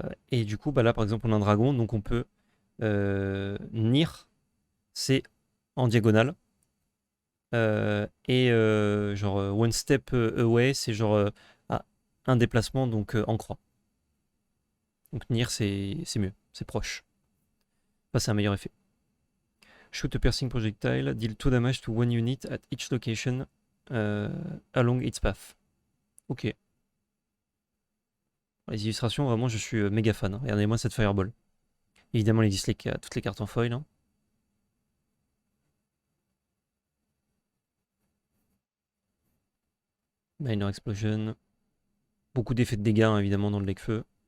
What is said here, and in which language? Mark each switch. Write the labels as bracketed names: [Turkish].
[French] Et du coup, bah là, par exemple, on a un dragon, donc on peut Nir, c'est en diagonale. Genre [English] one step away, [French] c'est genre un déplacement donc en croix. Donc Nir, c'est mieux, c'est proche. Enfin, c'est un meilleur effet. [English] Shoot a piercing projectile, deal 2 damage to one unit at each location along its path. Ok. [French] Les illustrations, vraiment, je suis méga fan. Hein. Regardez-moi cette fireball. Évidemment, il existe toutes les cartes en foil. Hein. Minor Explosion. Beaucoup d'effets de dégâts, hein, évidemment, dans le deck feu.